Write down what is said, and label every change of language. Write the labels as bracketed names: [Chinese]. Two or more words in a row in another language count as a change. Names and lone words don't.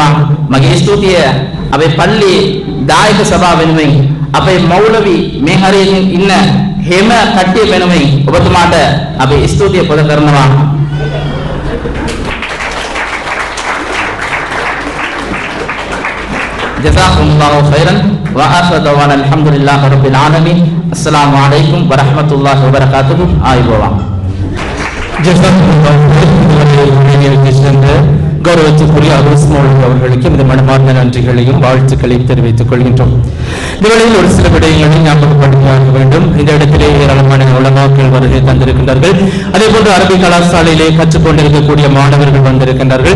[Sinhala] මගේ ස්තුතිය අපේ පල්ලි දායක සභාව වෙනුවෙන් අපේ මෞලවි මේ හරියෙන් ඉන්න හැම කට්ටිය වෙනුවෙන් ඔබතුමාට අපි ස්තුතිය පොද කරනවා. [Arabic] جزاكم الله خيرا وآخر دعوانا الحمد لله رب العالمين. السلام عليكم ورحمة الله وبركاته. [Sinhala] ආයුබෝවන්. [Tamil] கௌரவத்துக்குரிய அபுஸ்மோல் அவர்களுக்கு இந்த மனமார்ந்த நன்றிகளையும் வாழ்த்துக்களையும் தெரிவித்துக் கொள்கின்றோம். இந்த வேளையில் ஒரு சில விடயங்களை ஞாபகப்படுத்த வேண்டும். இந்த இடத்திலே ஏராளமான உலமாக்கள் வருகை தந்திருக்கின்றார்கள். அதே போன்று அரபி கலாசாலையிலே கற்றுக்கொண்டிருக்கக்கூடிய மாணவர்கள் வந்திருக்கின்றார்கள்.